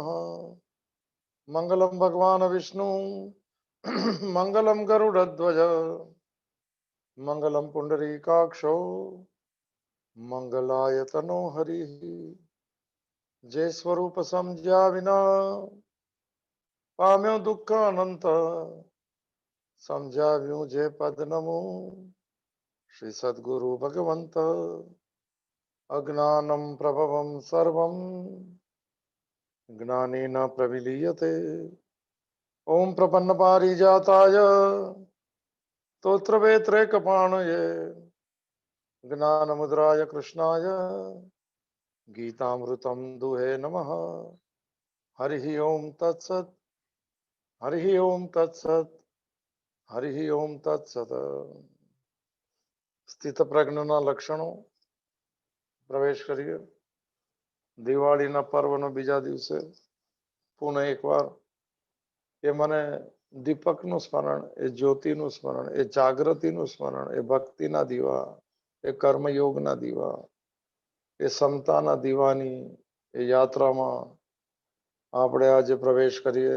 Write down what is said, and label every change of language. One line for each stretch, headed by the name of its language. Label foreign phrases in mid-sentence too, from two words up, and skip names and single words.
Sanskrit: मंगलम भगवान विष्णु मंगलम गरुड़ध्वज मंगलम पुंडरीकाक्षो मंगलाय तनो हरि।
Gujarati: જય સ્વરૂપ સમજ્યા વિના પામ્યો દુઃખ અનંત સમજાવ્યું જે પદ નમો શ્રી સદગુરુ ભગવંત
Sanskrit: अज्ञानप्रभवं सर्वं ज्ञानेन प्रविलीयते ॐ प्रपन्न पारिजाताय स्तोत्रवेत्रैकपाणये ज्ञानमुद्राय कृष्णाय गीतामृतं दुहे नमः। हरिः ओम तत्सत् हरिः ओम तत्सत् हरिः ओम तत्सत्।
Gujarati: સ્થિત પ્રજ્ઞના લક્ષણો પ્રવેશ કરીએ. દિવાળીના પર્વનો બીજા દિવસે પુનઃ એકવાર એ મને દીપકનું સ્મરણ, એ જ્યોતિનું સ્મરણ, એ જાગૃતિનું સ્મરણ, એ ભક્તિના દીવા, એ કર્મયોગના દીવા, એ સમતાના દીવાની એ યાત્રામાં આપણે આજે પ્રવેશ કરીએ.